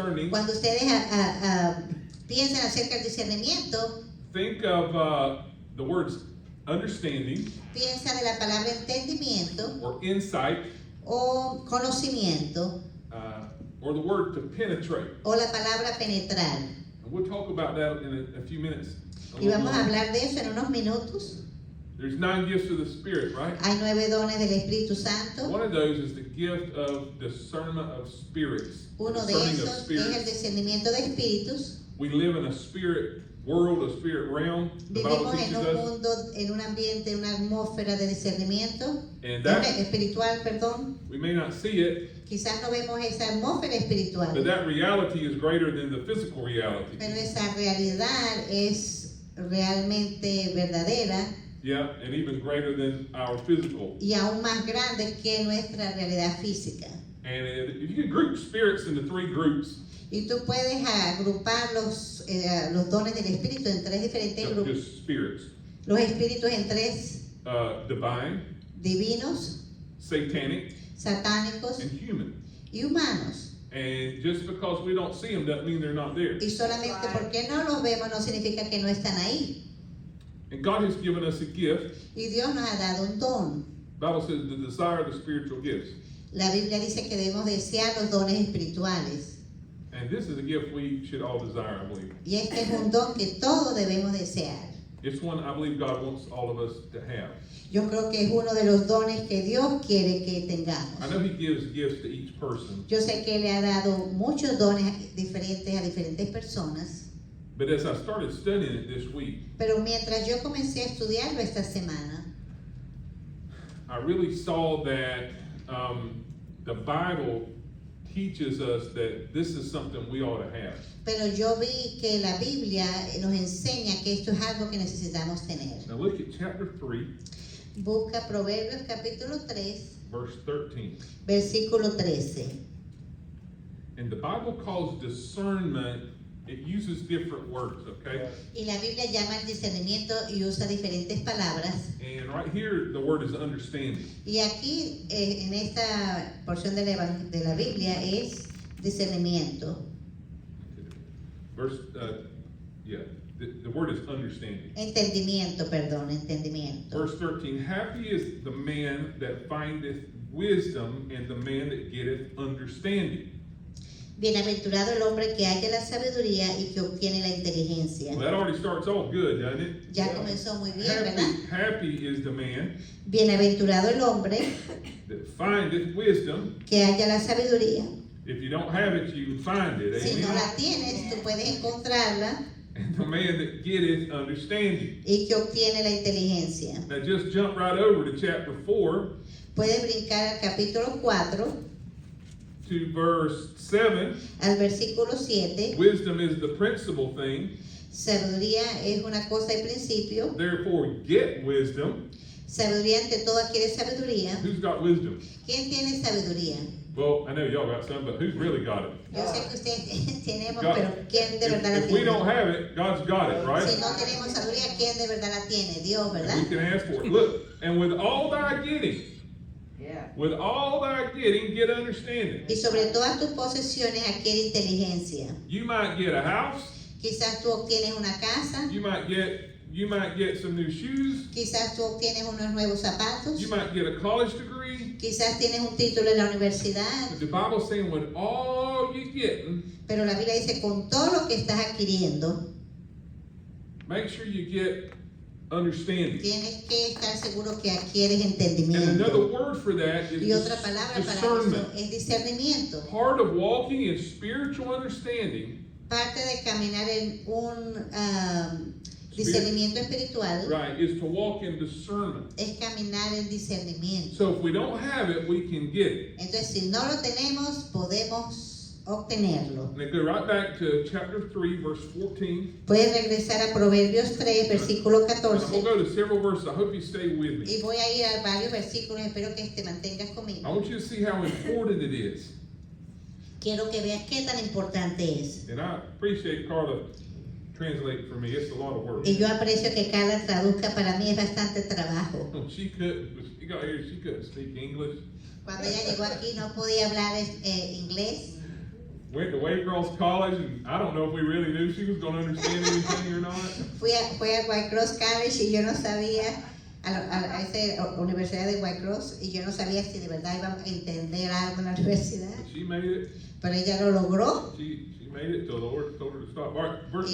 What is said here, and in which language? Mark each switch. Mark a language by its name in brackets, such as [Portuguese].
[Spanish] Cuando ustedes piensan acerca del discernimiento, [English] think of the words understanding [Spanish] piensa de la palabra entendimiento [English] or insight [Spanish] o conocimiento [English] or the word to penetrate. [Spanish] o la palabra penetrar. [English] And we'll talk about that in a few minutes. [Spanish] Y vamos a hablar de eso en unos minutos. [English] There's 9 gifts of the Spirit, right? [Spanish] Hay 9 dones del Espíritu Santo. [English] One of those is the gift of discernment of spirits. [Spanish] Uno de [English] Discerning of [Spanish] esos es el [English] spirits. [Spanish] discernimiento de espíritus. [English] We live in a spirit world, a spirit realm. The Bible [Spanish] Vivimos en [English] teaches [Spanish] un [English] us. [Spanish] mundo, en un ambiente, una atmósfera de discernimiento [English] And that, [Spanish] espiritual, perdón. [English] we may not see it, [Spanish] Quizás no vemos esa atmósfera espiritual, [English] but that reality is greater than the physical reality. [Spanish] pero esa realidad es realmente verdadera [English] Yeah, and even greater than our physical. [Spanish] y aún más grande que nuestra realidad física. [English] And if you could group spirits into 3 groups, [Spanish] Y tú puedes agrupar los dones del Espíritu en 3 diferentes grupos. [English] just spirits, [Spanish] Los espíritus en 3 [English] divine, [Spanish] divinos, [English] satanic, [Spanish] satánicos [English] and human. [Spanish] y humanos. [English] And just because we don't see them doesn't mean they're not there. [Spanish] Y solamente porque no los vemos no significa que no están ahí. [English] And God has given us a gift. [Spanish] Y Dios nos ha dado un don. [English] The Bible says to desire the spiritual gifts. [Spanish] La Biblia dice que debemos desear los dones espirituales. [English] And this is a gift we should all desire, I believe. [Spanish] Y este es un don que todos debemos desear. [English] It's one I believe God wants all of us to have. [Spanish] Yo creo que es uno de los dones que Dios quiere que tengamos. [English] I know He gives gifts to each person, [Spanish] Yo sé que le ha dado muchos dones diferentes a diferentes personas. [English] but as I started studying it this week, [Spanish] Pero mientras yo comencé a estudiarlo esta semana, [English] I really saw that the Bible teaches us that this is something we ought to have. [Spanish] Pero yo vi que la Biblia nos enseña que esto es algo que necesitamos tener. [English] Now look at chapter 3, [Spanish] Busca Proverbios capítulo 3, [English] verse 13. [Spanish] versículo 13. [English] And the Bible calls discernment, it uses different words, okay? [Spanish] Y la Biblia llama el discernimiento y usa diferentes palabras. [English] And right here, the word is understanding. [Spanish] Y aquí, en esta porción de la Biblia, es discernimiento. [English] Verse, the word is understanding. [Spanish] Entendimiento, perdón, entendimiento. [English] Verse 13, happy is the man that findeth wisdom and the man that getteth understanding. [Spanish] Bienaventurado el hombre que halla la sabiduría y que obtiene la inteligencia. [English] Well, that already starts off good, doesn't it? [Spanish] Ya comenzó muy bien, ¿verdad? [English] Happy is the man [Spanish] Bienaventurado el hombre [English] that findeth wisdom. [Spanish] que halla la sabiduría. [English] If you don't have it, you find it. [Spanish] Si no [English] Amen. [Spanish] la tienes, tú puedes encontrarla [English] And the man that getteth understanding. [Spanish] y que obtiene la inteligencia. [English] Now just jump right over to chapter 4 [Spanish] Puedes brincar al capítulo 4, [English] to verse 7. [Spanish] al versículo 7. [English] Wisdom is the principal thing. [Spanish] Sabiduría es una cosa de principio. [English] Therefore, get wisdom. [Spanish] Sabiduría ante todo adquiere sabiduría. [English] Who's got wisdom? [Spanish] ¿Quién tiene sabiduría? [English] Well, I know y'all got some, but who's really got it? [Spanish] Yo sé que ustedes tenemos, [English] God. [Spanish] pero ¿quién de verdad la [English] If we [Spanish] tiene? [English] don't have it, God's got it, right? [Spanish] Si no tenemos sabiduría, ¿quién de verdad la tiene? Dios, ¿verdad? [English] We can ask for it. Look, and with all thy getting, Yeah. with all thy getting, get understanding. [Spanish] Y sobre todas tus posesiones adquiere inteligencia. [English] You might get a house. [Spanish] Quizás tú obtienes una casa, [English] You might get some new shoes. [Spanish] quizás tú obtienes unos nuevos zapatos, [English] You might get a college degree. [Spanish] quizás tienes un título en la universidad, [English] But the Bible's saying with all you getting, [Spanish] pero la Biblia dice con todo lo que estás adquiriendo, [English] make sure you get understanding. [Spanish] tienes que estar seguro que adquieres [English] And another [Spanish] entendimiento. [English] word for that is [Spanish] Y otra palabra para eso [English] discernment. [Spanish] es discernimiento. [English] Part of walking in spiritual understanding, [Spanish] Parte de caminar en un discernimiento espiritual [English] right, is to walk in discernment. [Spanish] es caminar en discernimiento. [English] So if we don't have it, we can get it. [Spanish] Entonces, si no lo tenemos, podemos obtenerlo. [English] And then go right back to chapter 3, verse 14. [Spanish] Puedes regresar a Proverbios 3, versículo [English] And we'll [Spanish] 14. [English] go to several verses. I hope you stay with me. [Spanish] Y voy a ir a varios versículos, espero que te mantengas [English] I [Spanish] conmigo. [English] want you to see how important it is. [Spanish] Quiero que veas qué tan importante es. [English] And I appreciate Carla translate for me. It's a lot of work. [Spanish] Y yo aprecio que Carla traduzca, para mí es bastante trabajo. [English] She got here, she couldn't speak English. [Spanish] Cuando ella llegó aquí no podía hablar inglés. [English] Went to Waycross College, and I don't know if we really knew she was going to understand anything or not. [Spanish] Fue a White Cross College y yo no sabía, a esa universidad de White Cross, y yo no sabía si de verdad iba a entender algo en la universidad. [English] But she made it. [Spanish] Pero ella lo logró [English] She made it till the Lord told her to stop. All right, verse